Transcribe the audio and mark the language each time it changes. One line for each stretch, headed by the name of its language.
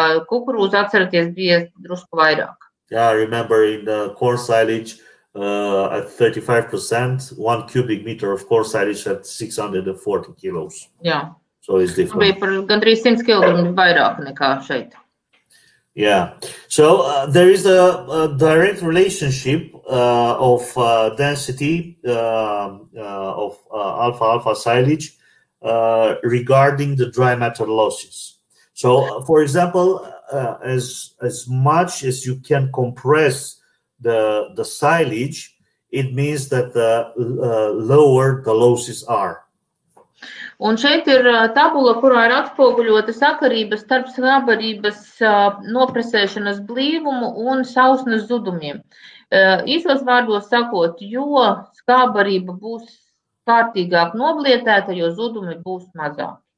Latvian: Kukurūza, atceraties, bija drusku vairāk.
English: Yeah, remember in the core silage, at 35%, 1 cubic meter of core silage at 640 kilos. Yeah. So it's different.
Latvian: Bija par gandrīs 100 kg vairāk nekā šeit.
English: Yeah. So there is a direct relationship of density of alpha silage regarding the dry matter losses. So, for example, as much as you can compress the silage, it means that the lower the losses are.
Latvian: Un šeit ir tabula, kurā ir atspoguļota sakarība starp skābbarības nopresēšanas blīvumu un sausnes zudumiem. Īsos vārdos sakot, jo skābbarība būs kārtīgāk noblietēta, jo zudumi būs mazāk.